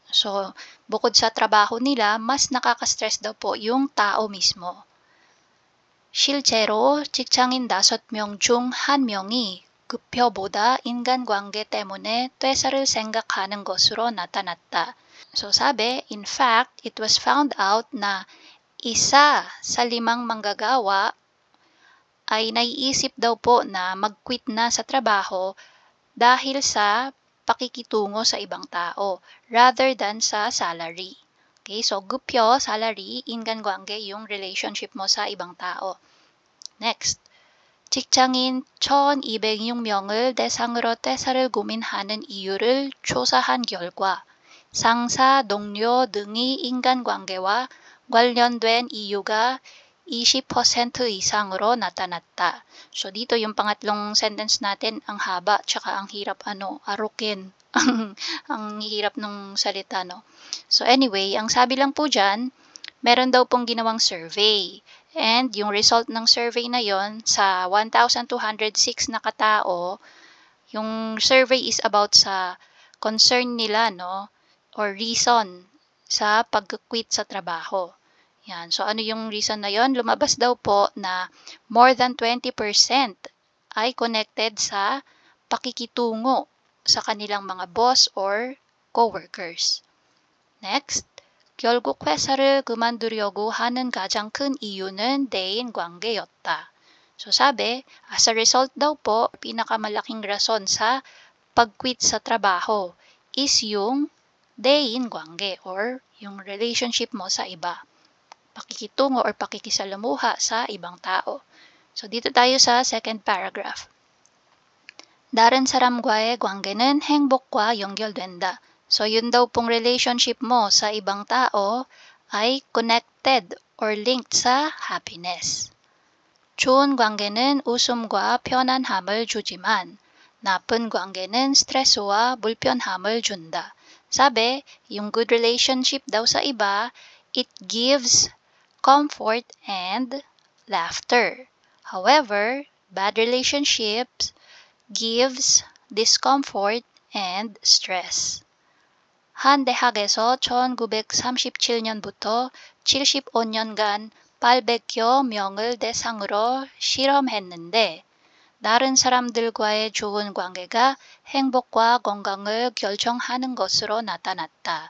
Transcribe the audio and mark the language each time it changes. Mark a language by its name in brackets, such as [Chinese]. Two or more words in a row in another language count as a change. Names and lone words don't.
[Filipino] So, bukod sa trabaho nila, mas nakaka-stress daw po yung tao mismo. [Korean] 실제로 직장인 5명 중 1명이 급여보다 인간관계 때문에 퇴사를 생각하는 것으로 나타났다. [Filipino] So sabi, [English] in fact, it was found out [Filipino] na isa sa 5 manggagawa ay naiisip daw po na mag-quit na sa trabaho dahil sa pakikitungo sa ibang tao [English] rather than [Filipino] sa salary. Okay, so 급여, salary, 인간관계 yung relationship mo sa ibang tao. Next, [Korean] 직장인 1,206명을 대상으로 퇴사를 고민하는 이유를 조사한 결과 상사, 동료 등의 인간관계와 관련된 이유가 20% i상으로 natanata. [Filipino] So dito yung pangatlong sentence natin, ang haba tsaka ang hirap arukin. ang hirap ng salita, no? [English] So anyway, [Filipino] ang sabi lang po dyan, meron daw pong ginawang survey. And yung result ng survey na yon sa 1,206 na katao, yung [English] survey is about [Filipino] sa concern nila, no? Or reason sa pag-quit sa trabaho. Yan. So, ano yung reason na yon? Lumabas daw po na [English] more than [Filipino] 20% ay connected sa pakikitungo sa kanilang mga [English] boss or coworkers. [Filipino] Next, [Korean] 결국 회사를 그만두려고 하는 가장 큰 이유는 대인 관계였다. [Filipino] So, sabi, [English] as a result [Filipino] daw po, pinakamalaking rason sa pag-quit sa trabaho is yung [Korean] 대인 관계 [Filipino] or yung relationship mo sa iba. Pakikitungo or pakikisalamuha sa ibang tao. So, dito tayo sa [English] second paragraph. [Korean] 다른 사람과의 관계는 행복과 연결된다. [Filipino] So, yun daw pong relationship mo sa ibang tao ay [English] connected or linked [Filipino] sa happiness. [Korean] 좋은 관계는 웃음과 편안함을 주지만 나쁜 관계는 스트레스와 불편함을 준다. [Filipino] Sabi, yung [English] good relationship [Filipino] daw sa iba, [English] it gives comfort and laughter. However, bad relationships gives discomfort and stress. [Korean] 한 대학에서 1937년부터 75년간 800여 명을 대상으로 실험했는데 다른 사람들과의 좋은 관계가 행복과 건강을 결정하는 것으로 나타났다.